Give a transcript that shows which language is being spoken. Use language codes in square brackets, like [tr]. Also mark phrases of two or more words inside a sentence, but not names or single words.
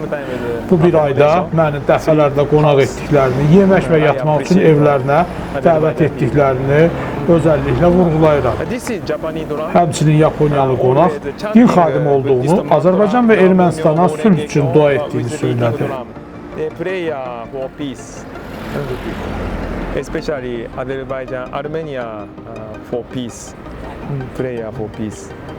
[az] Bu bir ayda məni dəfələrlə qonaq etdiklərini, yemək və yatmaq üçün evlərinə dəvət etdiklərini özəlliklə vurğulayıram. Həmçinin Yaponiyalı qonaq din xadimi olduğunu, Azərbaycan və Ermənistana sülh üçün dua etdiyini söylədi. [en] Especially Azerbaijan, Armenia for peace, prayer for peace.